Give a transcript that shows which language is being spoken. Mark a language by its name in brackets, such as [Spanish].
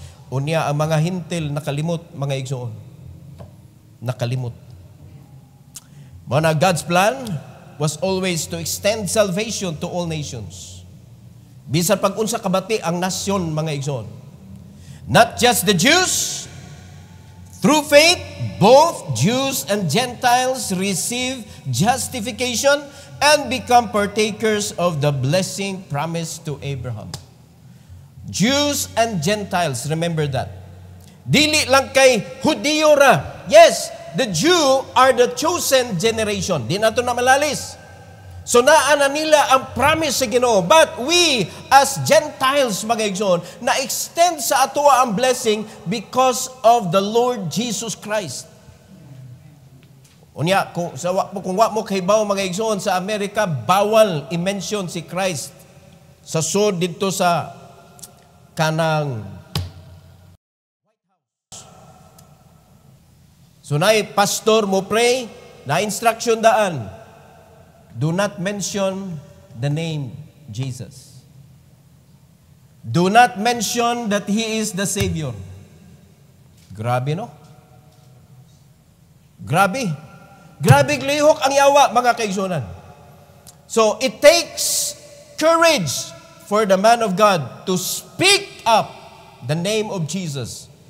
[Cebuano] Unya ang mga hintil nakalimot, mga igsoon. Nakalimot. Mao na [English] God's plan was always to extend salvation to all nations. [Cebuano] Bisan pag unsa kabati ang nasyon, mga igsoon. [English] Not just the Jews. Through faith, both Jews and Gentiles receive justification and become partakers of the blessing promised to Abraham. Jews and Gentiles, remember that. [Cebuano] Dili lang kay Hudiyo ra. [English] Yes, the Jew are the chosen generation. [Cebuano] Di nato na malalis. So naana nila ang promise sa Ginoo. [English] But we, as Gentiles, [Cebuano] mga igsoon, na-extend sa atoa ang [English] blessing because of the Lord Jesus Christ. [Cebuano] Unya, kung wa mo kahibaw, mga igsoon, sa Amerika, bawal i-mention si Christ sa sod dito sa kanang White House. [English] So na pastor mo pray, [Cebuano] na instruction daan, [English] do not mention the name Jesus. Do not mention that He is the Savior. [Cebuano] Grabe, no? Grabe. Grabe lihok ang yawa, mga kaigsunan. [English] So, it takes courage for the man of God to speak up the name of Jesus.